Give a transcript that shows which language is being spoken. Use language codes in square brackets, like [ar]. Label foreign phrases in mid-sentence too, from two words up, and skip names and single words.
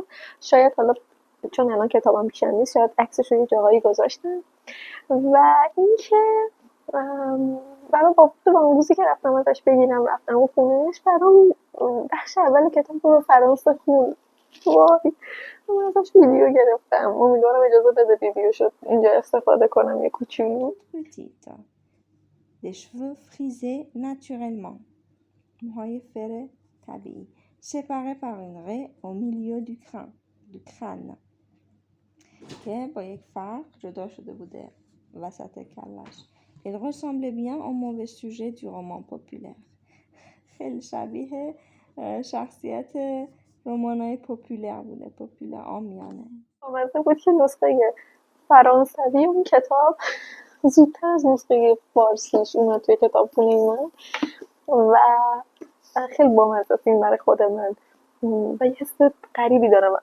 [fa] شاید حالا چون الان کتابم پیشم نیست شاید عکسش رو یه جاهایی گذاشتم و اینکه برای با اون روزی که رفتم ازش بگیرم رفتم و خونهش برام بخش اول کتاب رو فرانسه خون وای من ازش ویدیو گرفتم. امیدوارم اجازه بده ویدیو شد اینجا استفاده کنم یه کوچولو. [fr] Petite. Des cheveux frisés naturellement. [fa] موهای فر طبیعی. [fr] Séparés par une raie au milieu du crâne. [fa] که با یک فرق جدا شده بوده وسط کلش. [fr] Il ressemblait bien au mauvais sujet du roman populaire. [fa] خیلی شبیه شخصیت رمانای پاپولر بوده، پاپولر عامیانه. آمده بود که نسخه فرانسوی اون کتاب زودتر از نسخه فارسیش اومد توی کتابخونه من و خیلی بامزه است این برای خود من و یه حس غریبی دارم.